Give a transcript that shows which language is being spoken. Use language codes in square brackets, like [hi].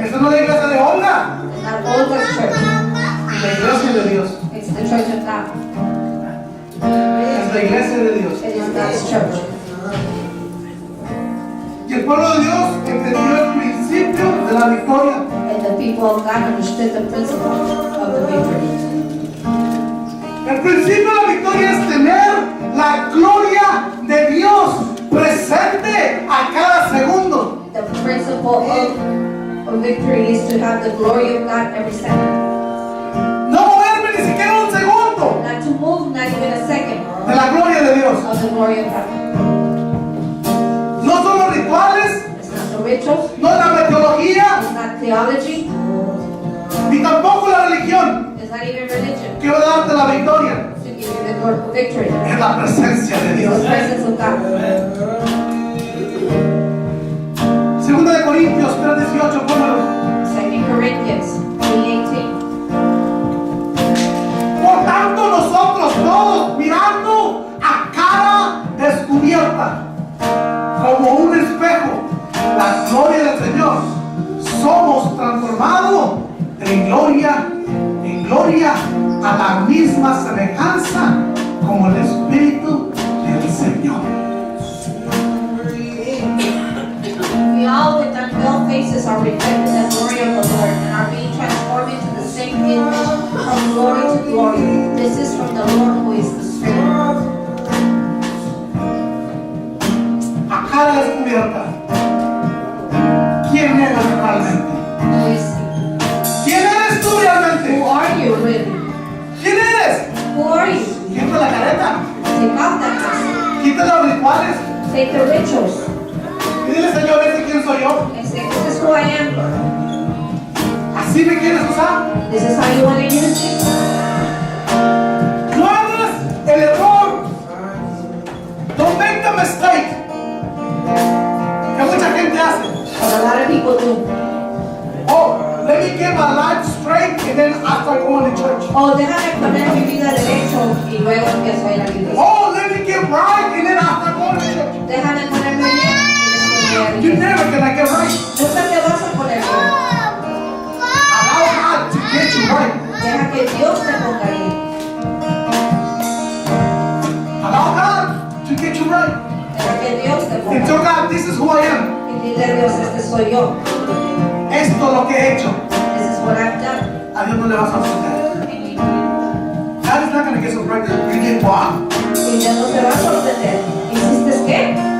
[es] Esta no es la iglesia de Olga. [en] It's not Olga's church. [es] Es la iglesia de Dios. [en] It's the church of God. [es] Es la iglesia de Dios. [en] It is God's church. [es] Y el pueblo de Dios entendió el principio de la victoria. [en] And the people of God understood the principle of the victory. [es] El principio de la victoria es tener la gloria de Dios presente a cada segundo. [en] The principle of victory is to have the glory of God every second. [es] No moverme ni siquiera un segundo [en] Not to move, not even a second, [es] de la gloria de Dios. [en] of the glory of God. [es] No son los rituales, [en] It's not the rituals, [es] no es la metodología, [en] it's not theology, [es] ni tampoco la religión [en] it's not even religion [es] que va a darte la victoria. [en] to give you the victory. [es] Es la presencia de [en] It's [es] Dios. [en] the presence of God. [es] Segunda de Corintios 3:18, póngalo. [en] 2 Corinthians 3:18. [es] Por tanto, nosotros todos mirando a cara descubierta, como un espejo, la gloria del Señor, somos transformados de gloria en gloria a la misma semejanza como el Espíritu del Señor. [en] We all with unveiled faces are reflecting the glory of the Lord and are being transformed into the same image from glory to glory. This is from the Lord who is the Spirit. [es] A cara descubierta, ¿quién eres realmente? [en] Who is He? [es] ¿Quién eres tú realmente? [en] Who are you really? [es] ¿Quién eres? [en] Who are you? [es] Quita la careta, [en] Take off that mask. [es] quita los rituales [en] Take the rituals [es] y dile, Señor, ¿este quién soy yo? [en] and say, this is who I am, Lord. [es] ¿Así me quieres usar? [en] This is how you want to use me. [es] No hagas el error. [en] Don't make the mistake [es] que mucha gente hace. [en] But a lot of people do. Oh, let me get my life straight and then I start going to church. [es] Oh, déjame poner mi vida derecho y luego empiezo a ir a la iglesia. [en] Oh, let me get right and then I start going to church. [es] Déjame ponerme bien y después voy a la [en] You're [es] iglesia. [en] never gonna get right. [es] Nunca te vas a poner bien. [en] Allow God to get you right. [es] Deja que Dios te ponga bien. [en] Allow God to get you right. [es] Deja que Dios te [en] And [es] ponga [en] tell [es] bien. [en] God, this is who I am. [es] Y dile a Dios, este soy yo. Esto es lo que he hecho. [en] This is what I've done. [es] A Dios no le vas a ofender. [en] God is not gonna get surprised. You did what? [es] Y Dios no se va a sorprender. ¿Hiciste qué?